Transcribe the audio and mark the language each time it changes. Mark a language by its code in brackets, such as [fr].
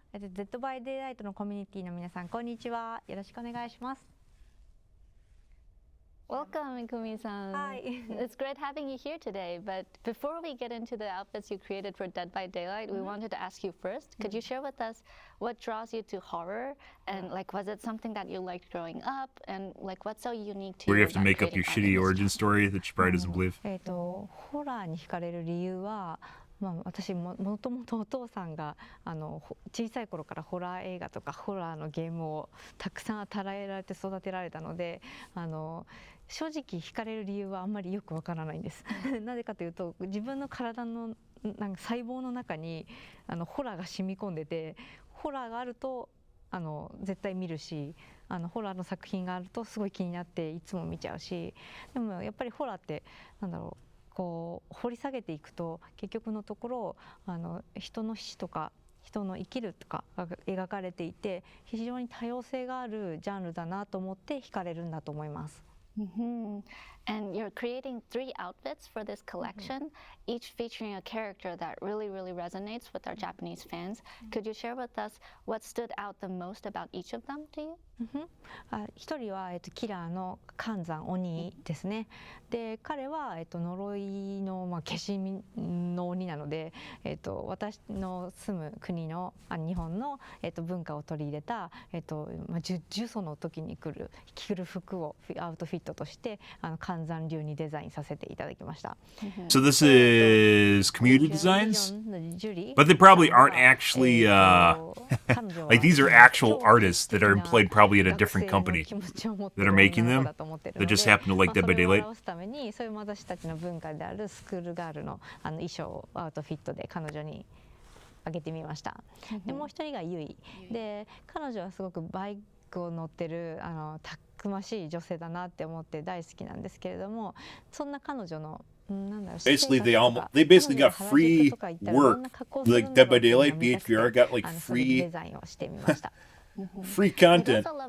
[ja] Dead by Daylight のコミュニティの皆さん、こんにちは。よろしくお願いします。 [en] Welcome, Ikumi-san. Hi. It's great having you here today, but before we get into the outfits you created for Dead by Daylight, we wanted to ask you first, could you share with us what draws you to horror? And like, was it something that you liked growing up? And like, what's so unique to you? Where you have to make up your shitty origin story that she probably doesn't believe. [ja] ホラーに惹かれる理由は、私もともとお父さんが小さい頃からホラー映画とかホラーのゲームをたくさん与えられて育てられたので正直惹かれる理由はあんまりよくわからないんです。なぜかというと自分の体のなんか細胞の中にホラーが染み込んでて、ホラーがあると絶対見るし、ホラーの作品があるとすごい気になっていつも見ちゃうし、でもやっぱりホラーってなんだろう、こう掘り下げていくと結局のところ人の死とか人の生きるとかが描かれていて、非常に多様性があるジャンルだなと思って惹かれるんだと思います。 [en] And you're creating 3 outfits for this collection, each featuring a character that really, really resonates with our Japanese fans. Could you share with us what stood out the most about each of them to you? [ja] 一人は、キラーの寒山鬼ですね。で彼は、呪いの、化身の鬼なので、私の住む国の日本の、文化を取り入れた、呪詛の時に着る服をアウトフィットとして寒山流にデザインさせていただきました。 [en] So this is community designs, but they probably aren't actually like these are actual artists that are employed probably at a different company that are making them. That just happen to like Dead by Daylight. [ja] それも私たちの文化であるスクールガールの衣装をアウトフィットで彼女にあげてみました。でもう一人がユイで、彼女はすごくバイクを乗ってるたくましい女性だなって思って大好きなんですけれども、そんな彼女の [en] Basically, they basically got free work. Like Dead by Daylight, BHVR got like free content.